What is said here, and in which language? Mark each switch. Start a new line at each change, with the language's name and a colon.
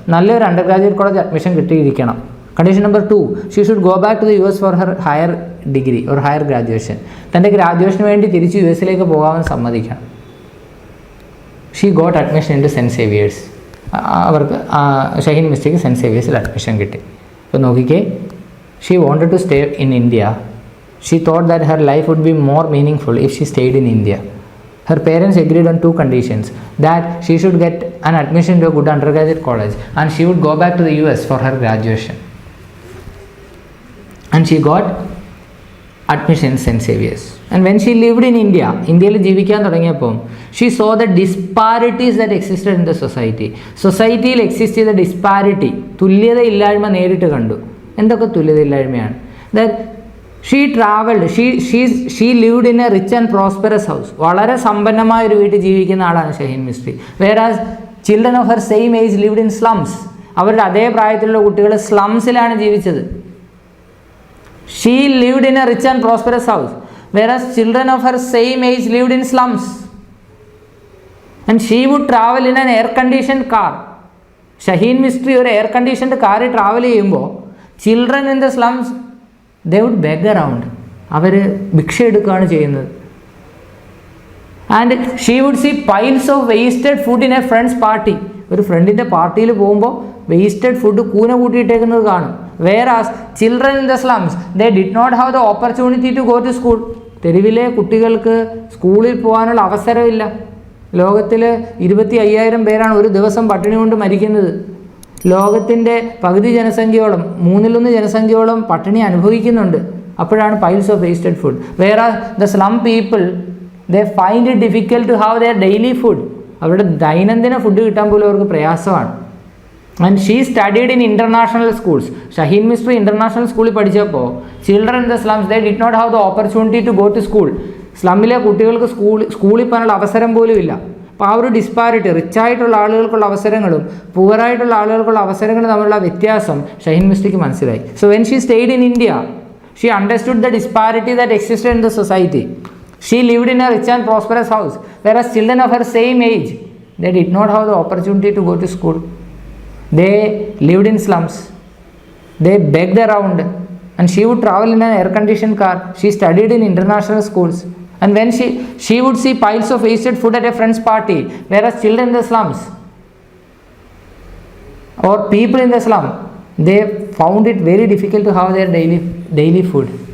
Malayalam: നല്ലൊരു under graduate college admission കിട്ടിയിരിക്കണം.
English: Condition number 2, she should go back to the US for her higher degree or higher graduation.
Malayalam: തൻ്റെ ഗ്രാജുവേഷന് വേണ്ടി തിരിച്ച് US പോകാമെന്ന് സമ്മതിക്കണം.
English: She got admission in to Saint Xavier's.
Malayalam: അവർക്ക് Shaheen മിസ്ട്രിക്ക് cent സേവിയേഴ്സിൽ admission കിട്ടി. അപ്പോൾ നോക്കിക്കേ,
English: She wanted to stay in India. She thought that her life would be more meaningful if she stayed in India. Her parents agreed on 2 conditions: that she should get an admission to a good undergraduate college and she would go back to the US for her graduation. And she got admission in St. Xavier's. And when she lived in India,
Malayalam: ഇന്ത്യയിൽ ജീവിക്കാൻ തുടങ്ങിയപ്പോൾ
English: she saw the disparities that existed in the society.
Malayalam: സൊസൈറ്റിയിൽ exist ചെയ്ത disparity, തുല്യതയില്ലായ്മ നേരിട്ട് കണ്ടു. എന്തൊക്കെ തുല്യതയില്ലായ്മയാണ്?
English: that she traveled, she lived in a rich and prosperous house.
Malayalam: വളരെ സമ്പന്നമായ ഒരു വീട്ടിൽ ജീവിക്കുന്ന ആളാണ് Shaheen Mistry.
English: whereas children of her same age lived in slums.
Malayalam: അവരുടെ അതേ പ്രായത്തിലുള്ള കുട്ടികൾ സ്ലംസിലാണ് ജീവിച്ചത്.
English: She lived in a rich and prosperous house, whereas children of her same age lived in slums. And she would travel in an air conditioned car.
Malayalam: Shaheen Mistry ഒരു air conditioned കാറിൽ travel ചെയ്യുമ്പോൾ
English: Children in the slums they would beg around.
Malayalam: അവർ ഭിക്ഷ എടുക്കുകയാണ് ചെയ്യുന്നത്.
English: And she would see piles of wasted food in a friends party.
Malayalam: ഒരു ഫ്രണ്ടിൻ്റെ പാർട്ടിയിൽ പോകുമ്പോൾ വേസ്റ്റഡ് ഫുഡ് കൂന കൂട്ടിയിട്ടേക്കുന്നത് കാണും.
English: whereas children in the slums, they did not have the opportunity to go to school.
Malayalam: തെരുവിലെ കുട്ടികൾക്ക് സ്കൂളിൽ പോകാനുള്ള അവസരമില്ല. ലോകത്തിൽ 25,000 പേരാണ് ഒരു ദിവസം പട്ടിണി കൊണ്ട് മരിക്കുന്നത്. ലോകത്തിൻ്റെ പകുതി ജനസംഖ്യയോളം, 1/3 ജനസംഖ്യയോളം പട്ടിണി അനുഭവിക്കുന്നുണ്ട്.
English: അപ്പോഴാണ് piles of wasted food. whereas the slum people, they find it difficult to have their daily food.
Malayalam: അവരുടെ ദൈനംദിന ഫുഡ് കിട്ടാൻ പോലും അവർക്ക് പ്രയാസമാണ്.
English: And she studied in international schools. Shaheen Mistry
Malayalam: international സ്കൂളിൽ പഠിച്ചപ്പോൾ
English: Children in the slums, they did not have the opportunity to go to school.
Malayalam: സ്ലമ്മിലെ കുട്ടികൾക്ക് സ്കൂളിൽ പോകാനുള്ള അവസരം പോലും ഇല്ല. അപ്പോൾ ആ ഒരു ഡിസ്പാരിറ്റി, റിച്ചായിട്ടുള്ള ആളുകൾക്കുള്ള അവസരങ്ങളും പുവറായിട്ടുള്ള ആളുകൾക്കുള്ള അവസരങ്ങളും തമ്മിലുള്ള വ്യത്യാസം ഷഹീൻ മിസ്ത്രിക്ക് മനസ്സിലായി.
English: So when she stayed in India, she understood the disparity that existed in the society. She lived in a rich and prosperous house, whereas children of her same age, they did not have the opportunity to go to school. They lived in slums. They begged around, and she would travel in an air-conditioned car. She studied in international schools, and when she would see piles of wasted food at a friend's party, whereas children in the slums or people in the slum, they found it very difficult to have their daily food.